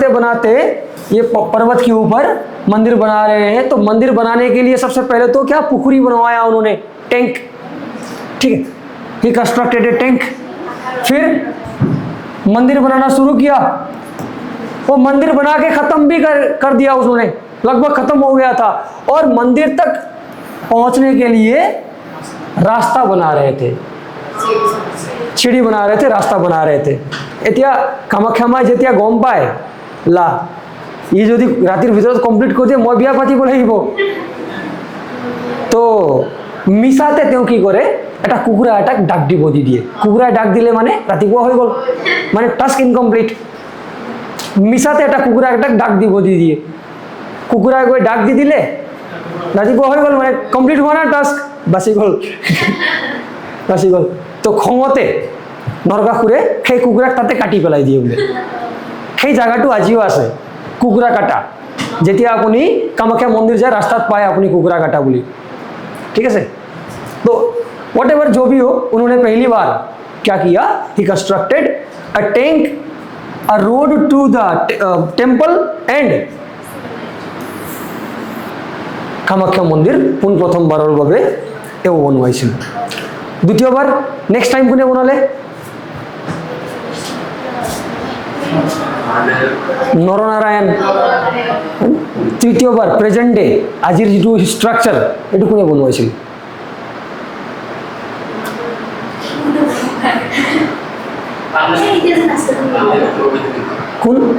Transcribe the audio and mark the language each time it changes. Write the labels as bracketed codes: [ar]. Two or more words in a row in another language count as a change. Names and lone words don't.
[hi] बनाते ये पर्वत के ऊपर मंदिर बना रहे हैं तो मंदिर बनाने के लिए सबसे पहले तो क्या पुखरी बनवाया उन्होंने टैंक ठीक है [en] he constructed a tank [hi] फिर मंदिर बनाना शुरू किया वो मंदिर बना के खत्म भी कर दिया उसने लगभग खत्म हो गया था और मंदिर तक पहुंचने के लिए रास्ता बना रहे थे सीढ़ी बना रहे थे रास्ता बना रहे थे [as] এতিয়া কামাখ্যা মাই যেতিয়া গম পায় লা ই যদি ৰাতিৰ ভিতৰত কমপ্লিট কৰি দিয়ে মই বিয়া পাতিব লাগিব। তো মিছাতে তেওঁ কি কৰে এটা কুকুৰা এটাক ডাক দিব দি দিয়ে, কুকুৰাই ডাক দিলে মানে ৰাতিপুৱা হৈ গ'ল, মানে [en] task incomplete. [as] মিছাতে এটা কুকুৰা এটাক ডাক দিব দি দিয়ে, কুকুৰাই গৈ ডাক দি দিলে ৰাতিপুৱা হৈ গ'ল, মানে কমপ্লিট হোৱা নাই টাস্ক, বাচি গ'ল বাচি গ'ল। তো খঙতে নৰকাসুৰে সেই কুকুৰাক তাতে কাটি পেলাই দিয়ে বোলে। সেই জায়গাটো আজিও আছে কুকুৰা কাটা, যেতিয়া আপুনি কামাখ্যা মন্দিৰ যায় ৰাস্তাত পায় আপুনি কুকুৰা কাটা বুলি, [hi] ठीक है। [en] तो what ever [hi] जो भी हो, उन्होंने पहली बार क्या किया, [en] he constructed a tank, a road to the temple and [as] কামাখ্যা মন্দিৰ পোন প্ৰথমবাৰৰ বাবে এও বনোৱাইছিল। দ্বিতীয়বাৰ [en] next time [as] কোনে বনালে, নৰনাৰায়ণ। তৃতীয়বাৰ [en] present day [as] আজিৰ যিটো ষ্ট্ৰাকচাৰ এইটো কোনে বনোৱাইছিল, কোন